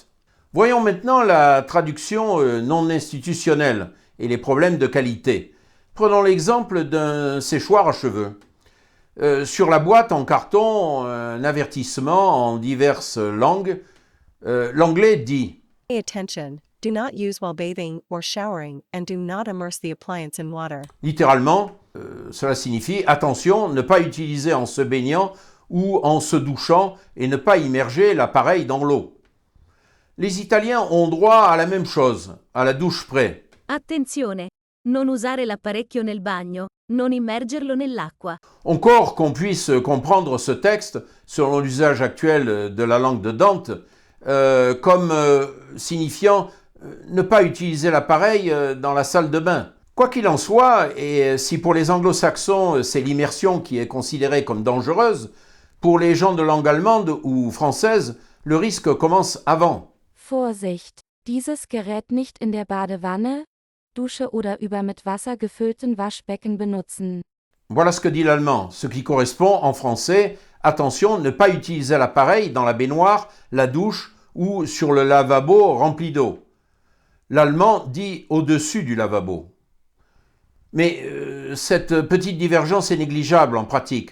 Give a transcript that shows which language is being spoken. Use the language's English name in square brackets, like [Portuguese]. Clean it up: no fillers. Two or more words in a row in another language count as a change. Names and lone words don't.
[French] Voyons maintenant la traduction non institutionnelle et les problèmes de qualité. Prenons l'exemple d'un séchoir à cheveux. Sur la boîte en carton, un avertissement en diverses langues. L'anglais dit [English] Pay attention. Do not use while bathing or showering and do not immerse the appliance in water. [French] littéralement, cela signifie attention, ne pas utiliser en se baignant ou en se douchant et ne pas immerger l'appareil dans l'eau. Les Italiens ont droit à la même chose, à la douche près. [Italian] Attenzione! Non usare l'apparecchio nel bagno, non immergerlo nell'acqua. [French] Encore qu'on puisse comprendre ce texte, selon l'usage actuel de la langue de Dante, comme signifiant ne pas utiliser l'appareil dans la salle de bain. Quoi qu'il en soit, et si pour les anglo-saxons c'est l'immersion qui est considérée comme dangereuse, pour les gens de langue allemande ou française, le risque commence avant. [German] Vorsicht! Dieses Gerät nicht in der Badewanne, Dusche oder über mit Wasser gefüllten Waschbecken benutzen. [French] Voilà ce que dit l'allemand, ce qui correspond en français, attention, ne pas utiliser l'appareil dans la baignoire, la douche ou sur le lavabo rempli d'eau. L'allemand dit au-dessus du lavabo. Mais cette petite divergence est négligeable en pratique.